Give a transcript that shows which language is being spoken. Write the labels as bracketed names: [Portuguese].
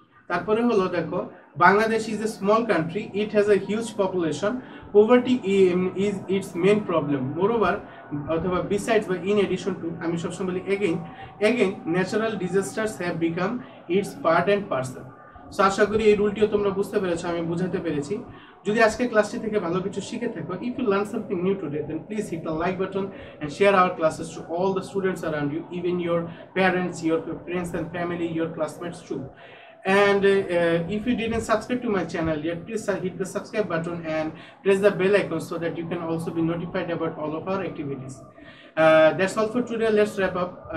[Bangla] তারপরে হলো দেখো, [English] Bangladesh is a small country, it has a huge population, poverty is its main problem, moreover অথবা besides বা in addition to, [Bangla] আমি সবসময় বলি [English] again natural disasters have become its part and parcel. [Bangla] So আশা করি এই রুলটিও তোমরা বুঝতে পেরেছো, আমি বুঝাতে পেরেছি। যদি আজকে ক্লাসটি থেকে ভালো কিছু শিখে থাকো, [English] if you learn something new today, then please hit the like button and share our classes to all the students around you, even your parents, your friends and family, your classmates too. And if you didn't subscribe to my channel yet, please hit the subscribe button and press the bell icon so that you can also be notified about all of our activities. That's all for today. Let's wrap up.